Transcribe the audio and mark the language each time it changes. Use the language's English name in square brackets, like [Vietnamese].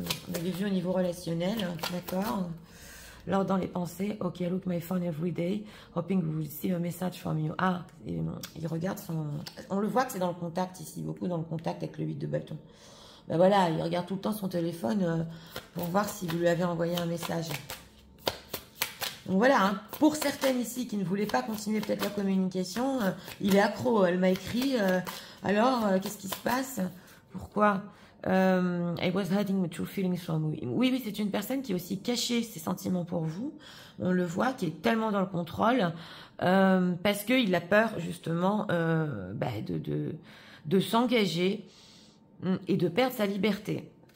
[French] On avait vu au niveau relationnel, d'accord. L'ordre dans les pensées. [English] Ok, I look my phone every day, hoping we will see a message from you. [French] Ah, il regarde son... On le voit que c'est dans le contact ici, beaucoup dans le contact avec le 8 de bâton. Ben voilà, il regarde tout le temps son téléphone pour voir si vous lui avez envoyé un message. Donc voilà, hein, pour certaines ici qui ne voulaient pas continuer peut-être la communication, il est accro. Elle m'a écrit, alors, qu'est-ce qui se passe? Pourquoi? [English] I was hiding my true feelings from you. [French] Oui, oui, c'est une personne qui a aussi caché ses sentiments pour vous. On le voit, qui est tellement dans le contrôle, parce qu'il a peur justement de s'engager et de perdre sa liberté.